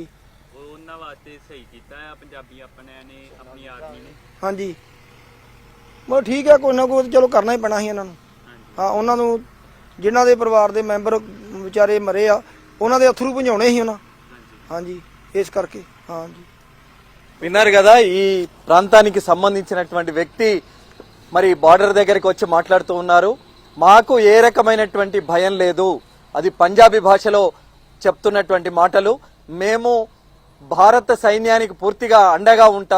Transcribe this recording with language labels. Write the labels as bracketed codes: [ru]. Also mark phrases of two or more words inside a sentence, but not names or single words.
[pa] ਉਹ ਉਹਨਾਂ ਵਾਸਤੇ ਸਹੀ ਕੀਤਾ ਆ ਪੰਜਾਬੀ ਆਪਣੇ ਨੇ, ਆਪਣੀ ਆਰਮੀ ਨੇ। ਹਾਂਜੀ ਮਤਲਬ ਠੀਕ ਹੈ, ਕੋਈ ਨਾ ਕੋਈ ਚਲੋ ਕਰਨਾ ਹੀ ਪੈਣਾ ਸੀ ਇਹਨਾਂ ਨੂੰ। ਹਾਂਜੀ ਹਾਂ ਉਹਨਾਂ ਨੂੰ ਜਿਨ੍ਹਾਂ ਦੇ ਪਰਿਵਾਰ ਦੇ ਮੈਂਬਰ ਵਿਚਾਰੇ ਮਰੇ ਆ, ਉਹਨਾਂ ਦੇ ਅਥਰੂ ਭੰਜਾਉਣੇ ਸੀ ਉਹਨਾਂ। ਹਾਂਜੀ ਹਾਂਜੀ ਇਸ ਕਰਕੇ ਹਾਂਜੀ [te] విన్నారు కదా ఈ ప్రాంతానికి సంబంధించినటువంటి వ్యక్తి మరి బార్డర్ దగ్గరికి వచ్చి మాట్లాడుతూ ఉన్నారు. మాకు ఏ రకమైనటువంటి భయం లేదు, అది పంజాబీ భాషలో చెప్తున్నటువంటి మాటలు. మేము భారత సైన్యానికి పూర్తిగా అండగా ఉంటాం.